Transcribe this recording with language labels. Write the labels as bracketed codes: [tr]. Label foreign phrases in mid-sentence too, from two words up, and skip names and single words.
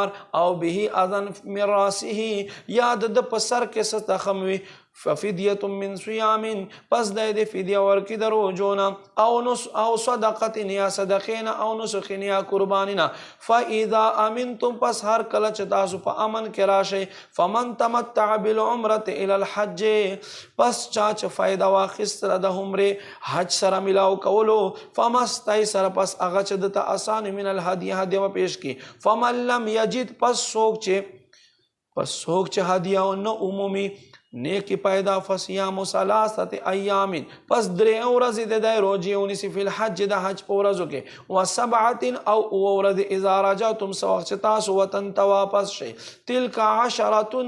[ar] او به اذن من راسه، [ps] یا د په سر کې څه زخم وي. [ar] ففدیة من صیام، [ps] پس د فدیه ورکړي د روژو نه. او صدقة، یا صدقې نه. او نسخ، یا قرباني نه. [ar] فاذا امنتم، [ps] پس هر کله چې تاسو په امن کې راشئ. [ar] فمن تمتع بالعمرة الى الحج، [ps] پس چا چې فایده واخیستله د عمرې حج سره ملاو کولو. فمستیسر، پس هغه چې دته اسان. [ar] من الهدی، [ps] هدیه به پیش کړي. [ar] فمن لم یجد، [ps] پس څوک چې هدیه نه عمومي نیکی پیدا [ar] فصیام ثلاثه ایامین [ps] پس درې ورځې د روزي ونیسي [ar] فی الحج [ps] د حج په ورځو کې [ar] و سبعه [ps] او ورځې [ar] اذا رجعتم [ps] سو وخت تاسو وطن ته واپس شئ [ar] تلک عشرة